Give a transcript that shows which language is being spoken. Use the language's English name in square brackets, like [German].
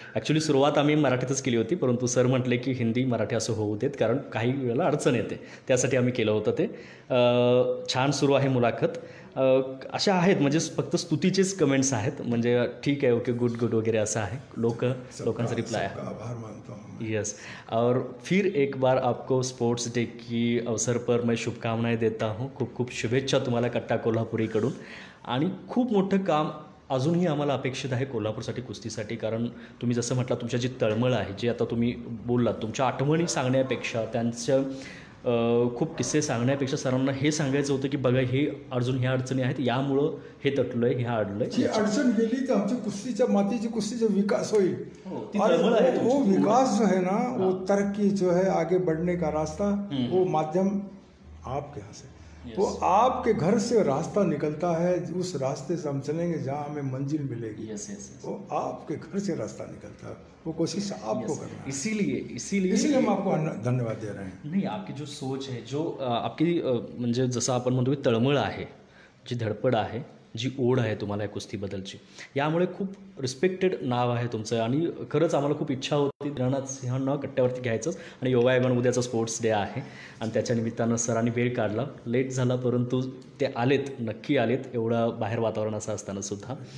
[Marathi] Actually सुरुवात आम्ही मराठीतच केली होती, परंतु सर म्हटले की हिंदी मराठी असं होऊ देत, कारण काही वेळेला अडचण येते, त्यासाठी आम्ही केलं होतं ते। छान सुरू आहे मुलाखत, अशा आहेत म्हणजे फक्त स्तुतीचेच कमेंट्स आहेत, म्हणजे ठीक आहे ओके गुड वगैरे असं आहे। लोकांचा रिप्लाय आहे, [Hindi] आभार मानता हूँ। यस, और फिर एक बार आपको स्पोर्ट्स डे की अवसर पर मैं शुभकामनाएं देता हूँ। [Marathi] खूप खूप शुभेच्छा तुम्हाला कट्टा कोल्हापुरीकडून। आणि खूप मोठं काम अजूनही आम्हाला अपेक्षित आहे कोल्हापूरसाठी, कुस्तीसाठी, कारण तुम्ही जसं म्हटलं तुमच्या जी तळमळ आहे, जे आता तुम्ही बोललात, तुमच्या आठवणी सांगण्यापेक्षा, त्यांच्या खूप किस्से सांगण्यापेक्षा सरांना हे सांगायचं होतं की बघा हे अजून ह्या अडचणी आहेत, यामुळं हे तटलं आहे, ह्या अडलं आहे। ही अडचण गेली तर आमची कुस्तीच्या मातीची कुस्तीचा विकास होईल। [Hindi] और वो विकास जो है ना, वो तरक्की जो है, आगे बढ़ने का रास्ता, वो माध्यम आपके यहाँ से, वो आपके घर से रास्ता निकलता है, उस रास्ते से हम चलेंगे जहाँ हमें मंजिल मिलेगी। वो आपके घर से रास्ता निकलता है, वो कोशिश आपको करना है। इसीलिए हम आपको धन्यवाद दे रहे हैं। नहीं, आपकी जो सोच है, जो आपकी [Marathi] म्हणजे जसं आपण म्हणतो की तळमळ आहे, जी धडपड आहे, जी ओढ आहे तुम्हाला या कुस्तीबद्दलची, यामुळे खूप रिस्पेक्टेड नाव आहे तुमचं। आणि खरंच आम्हाला खूप इच्छा होती राणा सिंहांना कट्ट्यावरती घ्यायचंच, आणि योगायोगानं उद्याचा स्पोर्ट्स डे आहे आणि त्याच्या निमित्तानं सरांनी वेळ काढला, लेट झाला परंतु ते आलेत, नक्की आलेत, एवढं बाहेर वातावरण असं असताना सुद्धा।